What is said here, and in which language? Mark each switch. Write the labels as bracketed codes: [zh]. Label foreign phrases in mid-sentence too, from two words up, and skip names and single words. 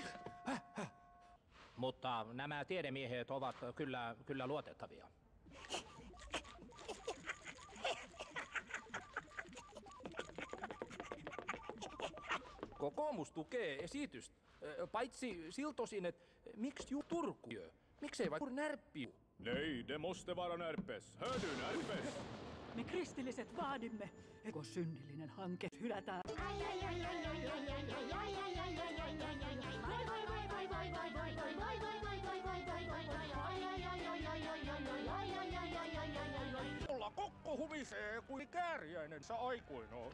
[fi] Mutta nämä tiedemiehet ovat kyllä luotettavia. Kokoomus tukee esitystä. Paitsi siltosin, että miksi Turku? Miksei vaikka Närppi? [sv] Nej, det måste vara Närpes. Hör du, Närpes? [fi] Me kristilliset vaadimme, että synnillinen hanke hylätään. Olla kokko humisee kuin kääriäinen aikoinaan.